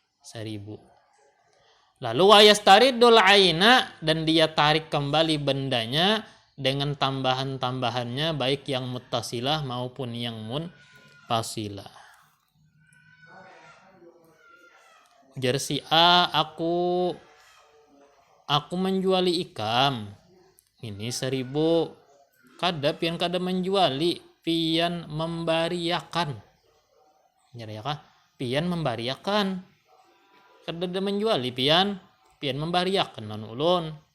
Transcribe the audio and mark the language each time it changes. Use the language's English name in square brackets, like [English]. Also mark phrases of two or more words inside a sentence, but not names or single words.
[Indonesian] Lalu [Arabic] wayastaridul aina, [Indonesian] dan dia tarik kembali bendanya dengan tambahan-tambahannya, baik yang muttasilah maupun yang munfasilah. [Banjar] Ujar si A, aku menjuali ikam ini 1.000, kada pian kada menjuali, pian membariakan. Ya kah? Pian membariakan. Kada menjuali pian membariakan non ulun.